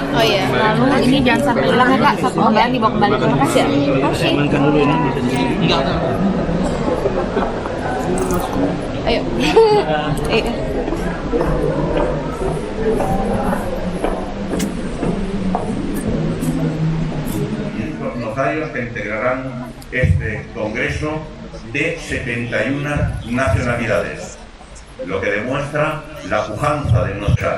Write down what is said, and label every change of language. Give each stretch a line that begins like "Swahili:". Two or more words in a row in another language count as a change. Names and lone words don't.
Indonesian: Oh iya. Lalu ini jangan sampai hilang ya Kak. Satu lembaran dibawa kembali. Terima kasih ya. Oke. Amankan dulu ini bisa di sini. Enggak. Ayo. Ayo.
Spanish: Los notarios que integrarán este congreso de 71 nacionalidades, lo que demuestra la pujanza de nuestra.